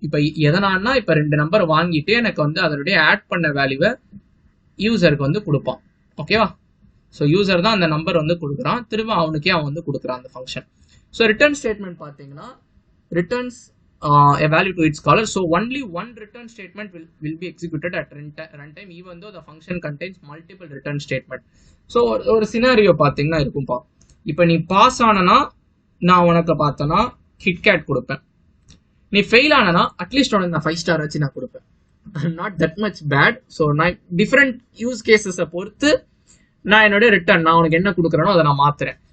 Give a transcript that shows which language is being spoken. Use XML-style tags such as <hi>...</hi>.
<ta>இப்போ எதனான்னா, இப்போ 2 நம்பர் வாங்கிட்டு எனக்கு வந்து அதனுடைய ஆட் பண்ண வேல்யூவை யூசருக்கு வந்து கொடுப்பான். ஓகேவா? ஸோ யூசர் தான் அந்த நம்பர் வந்து கொடுக்குறான், திரும்ப அவனுக்கே அவன் வந்து கொடுக்குறான் அந்த ஃபங்க்ஷன்.</ta> <en>So return statement பார்த்தீங்கன்னா returns a value to its caller. So only one return statement will be executed at runtime, even though the function contains multiple return statement.</en> <ta>So ஒரு சினாரியோ பார்த்தீங்கன்னா இருக்கும்பா, இப்போ நீ பாஸ் ஆனனா நான் உனக்கு பார்த்தனா KitKat கொடுப்பேன், நீ ஃபெயில் ஆனனா அட்லீஸ்ட் உனக்கு நான் 5 ஸ்டார் வச்சு நான் கொடுப்பேன்.</ta> <en>Not that much bad.</en> <ta>So நான் டிஃப்ரெண்ட் யூஸ் கேசஸை பொறுத்து நான் என்னுடைய ரிட்டர்ன் நான் உனக்கு என்ன கொடுக்குறேனோ அதை நான் மாத்துறேன்.</ta>